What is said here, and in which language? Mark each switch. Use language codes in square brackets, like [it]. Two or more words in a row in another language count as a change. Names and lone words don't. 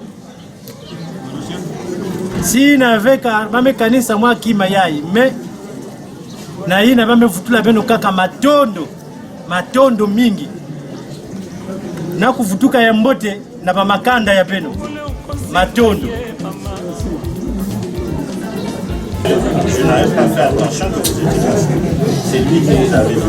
[ktu] sina veka bamekanisa mwa kima yayi me na ina bamevutula beno kaka matondo mingi na kuvutuka ya mbote na ba makanda ya beno matondo [fr] n'avait pas fait attention que vous étiez là. C'est lui qui les avait vus.